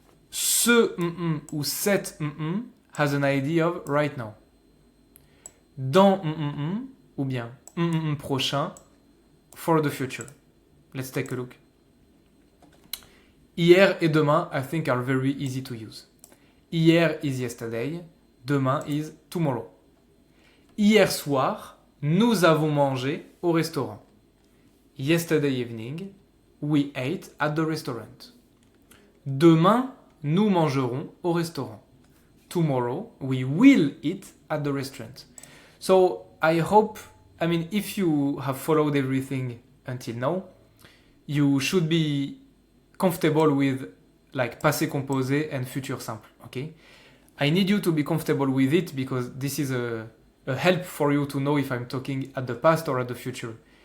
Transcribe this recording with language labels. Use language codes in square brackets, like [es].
[en] Ce ou cette has an idea of right now. [fr] Dans ou bien prochain [en] for the future. Let's take a look. Hier et demain, I think, are very easy to use. Hier is yesterday. Demain is tomorrow. [fr] Hier soir, nous avons mangé au restaurant. [en] Yesterday evening, we ate at the restaurant. [fr] Demain, nous mangerons au restaurant. [en] Tomorrow, we will eat at the restaurant. So, I hope, if you have followed everything until now, you should be comfortable with like passé composé and futur simple, okay? I need you to be comfortable with it because this is a help for you to know if I'm talking at the past or at the future.